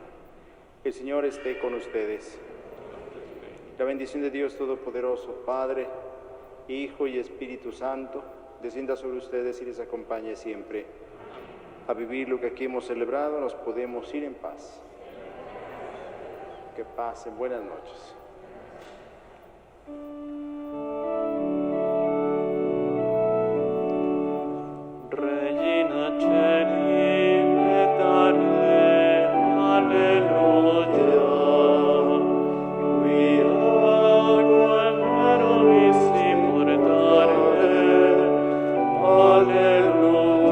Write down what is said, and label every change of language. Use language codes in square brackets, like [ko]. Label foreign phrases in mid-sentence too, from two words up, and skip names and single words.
[es] El Señor esté con ustedes. La bendición de Dios Todopoderoso, Padre, Hijo y Espíritu Santo, descienda sobre ustedes y les acompañe siempre. A vivir lo que aquí hemos celebrado, nos podemos ir en paz. Que pasen buenas noches. [la] Regina Celi, letare, alleluia. Quia quem eruis immortare, alleluia.